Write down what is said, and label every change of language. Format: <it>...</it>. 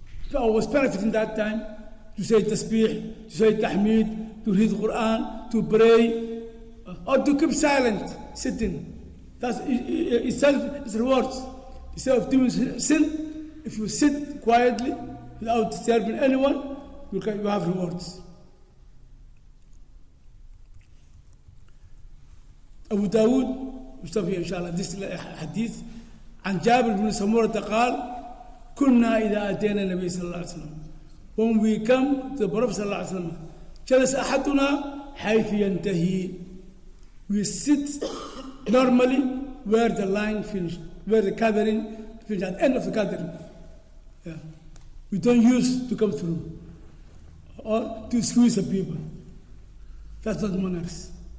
<en>So I was benefiting that time to say tasbih, to say tahmeed, to read Quran, to pray, or to keep silent, sitting. That's itself is rewards. Instead of doing sin, if you sit quietly without disturbing anyone, you have rewards.</en> <ar>أبو داود مستوفي إن شاء الله this حديث عن جابر بن سمورة قال: كنا إذا أتينا النبي صلى الله عليه وسلم,</ar> <en>when we come to the Prophet</en> <ar>صلى الله عليه وسلم, جلس أحدنا حيث ينتهي.</ar> <en>We sit normally where the line finished, where the gathering finished, at the end of the gathering. We don't use to come through or to squeeze the people. That's not manners.</en>